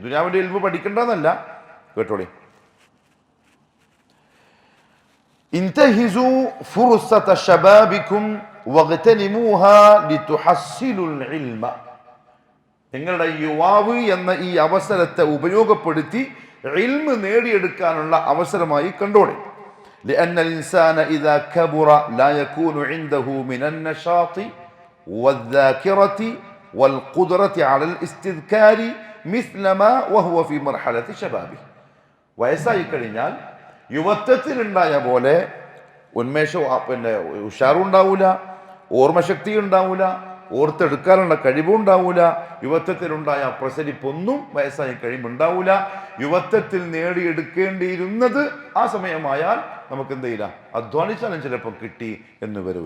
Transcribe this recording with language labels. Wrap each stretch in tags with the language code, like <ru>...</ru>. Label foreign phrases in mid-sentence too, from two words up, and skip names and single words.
<ml>ദുനിയാവിന്റെ ഇൽമ് പഠിക്കേണ്ടതെന്നല്ല, കേട്ടോളി.</ml> <ar>انتهزوا فرصة شبابكم واغتنموها لتحصيل العلم,</ar> <ml>നിങ്ങളുടെ യുവാവ് എന്ന ഈ അവസരത്തെ ഉപയോഗപ്പെടുത്തി ഇൽമ് നേടിയെടുക്കാനുള്ള അവസരമായി കണ്ടോളി.</ml> <ar>لأن الإنسان إذا كبر لا يكون عنده من النشاط والذاكرة والقدرة على الاستذكار مثل ما وهو في مرحلة شبابه.</ar> <ml>വയസ്സായി കഴിഞ്ഞാൽ യുവത്വത്തിലുണ്ടായ പോലെ ഉന്മേഷവും പിന്നെ ഉഷാറുണ്ടാവൂല, ഓർമ്മശക്തി ഉണ്ടാവൂല, ഓർത്തെടുക്കാനുള്ള കഴിവുണ്ടാവൂല. യുവത്വത്തിലുണ്ടായ പ്രസരിപ്പൊന്നും വയസ്സായി കഴിയുമ്പോൾ ഉണ്ടാവൂല. യുവത്വത്തിൽ നേടിയെടുക്കേണ്ടിയിരുന്നത് ആ സമയമായാൽ നമുക്ക് എന്ത് ചെയ്യില്ല, അധ്വാനിച്ചാലും ചിലപ്പോൾ കിട്ടി എന്ന് വരൂല.</ml>